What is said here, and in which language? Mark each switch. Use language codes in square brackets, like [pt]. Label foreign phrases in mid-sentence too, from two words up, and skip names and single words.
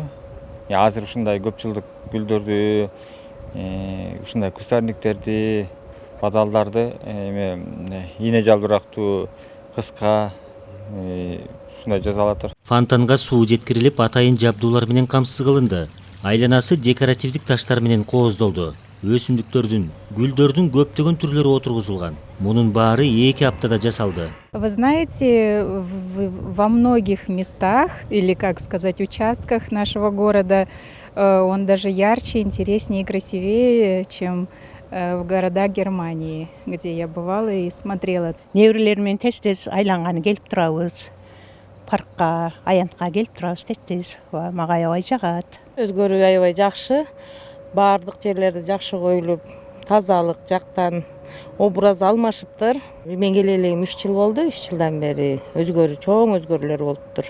[ky] Азыр ушундай көп жылдык гүлдөрдү, ушундай кустарниктерди, бадалдарды ийне жалбырактуу, кыска ушундай жасалат. Фонтанга суу жеткирилип, атайын жабдуулар менен камсыз кылынды. Айланасы декоративдик таштар менен кооздолду. Өсүмдүктөрдүн, гүлдөрдүн көптөгөн түрлөрү отургузулган. Мунун баары 2 аптада жасалды. [ru] Вы знаете, во многих местах, или, как сказать, участках нашего города, он даже ярче, интереснее и красивее, чем в городах Германии, где я бывала и смотрела. [ky] Неберелермен тез-тез айланганы келип турабыз. Паркка, аянтка келип турабыз тез-тез. Мага аябай жагат. Өзгөрүү аябай жакшы. Бардык жерлерде жакшы коюлуп, тазалык жактан образ алмашыптыр. Мен келели 3 жыл болду, 3 жылдан бери чоң өзгөрүүлөр болуптур.